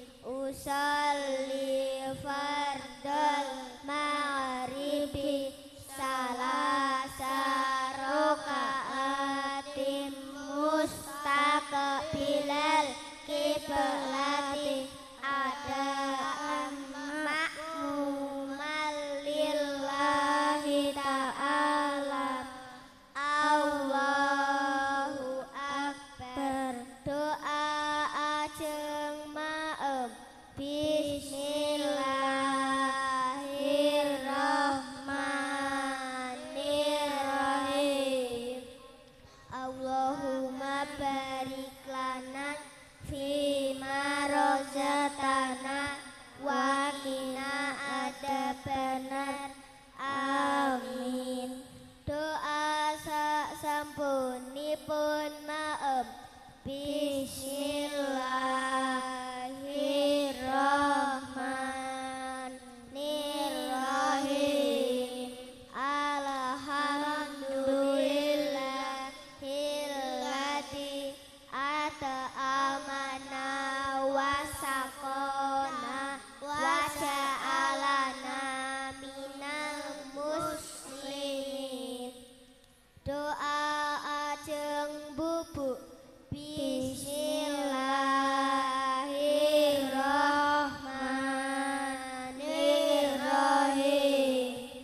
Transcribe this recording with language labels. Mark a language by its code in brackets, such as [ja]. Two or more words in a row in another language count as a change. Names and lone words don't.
[ar] أصلي فرض المغرب ثلاث ركعات مستقبل القبلة أداء مأموما لله تعالى. الله أكبر. [jv] Doa ajeng maem. [ar] بسم الله الرحمن الرحيم. اللهم بارك لنا فيما رزقتنا وقنا عذاب النار. [jv] Amin. Doa sampunipun maem. [ar] بسم الله الرحمن الرحيم. الحمد لله الذي أطعمنا وسقانا وجعلنا من المسلمين. [jv] Doa ajeng bubuk. [ar] بسم الله الرحمن الرحيم.